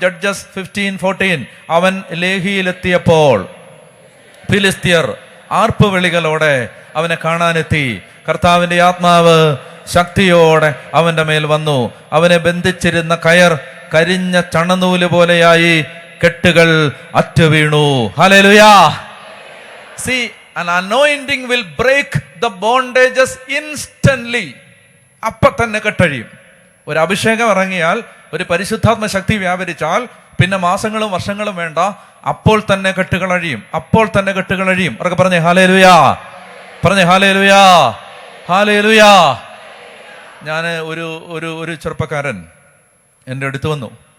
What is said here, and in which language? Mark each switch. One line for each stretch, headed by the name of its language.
Malayalam: Judges 15:14. അവൻ ലേഹിയിലെത്തിയപ്പോൾ ഫിലിസ്ത്യർ ആർപ്പ് വിളികളോടെ അവനെ കാണാനെത്തി. കർത്താവിന്റെ ആത്മാവ് ശക്തിയോടെ അവന്റെ മേൽ വന്നു. അവനെ ബന്ധിച്ചിരുന്ന കയർ കരിഞ്ഞ ചണനൂല് പോലെയായി, കെട്ടുകൾ അറ്റുവീണു. Hallelujah.
English: See, an anointing will break the bondages instantly.
Malayalam: അപ്പൊ തന്നെ കെട്ടഴിയും. ഒരു അഭിഷേകം ഇറങ്ങിയാൽ, ഒരു പരിശുദ്ധാത്മ ശക്തി വ്യാപരിച്ചാൽ പിന്നെ മാസങ്ങളും വർഷങ്ങളും വേണ്ട, അപ്പോൾ തന്നെ കെട്ടുകൾ അഴിയും. അപ്പോൾ തന്നെ കെട്ടുകൾ അഴിയും. അവർക്ക് പറഞ്ഞേ ഹല്ലേലൂയ. പറഞ്ഞേ ഹല്ലേലൂയ. ഹല്ലേലൂയ. ഞാൻ ഒരു ചെറുപ്പക്കാരൻ എൻ്റെ അടുത്ത് വന്നു.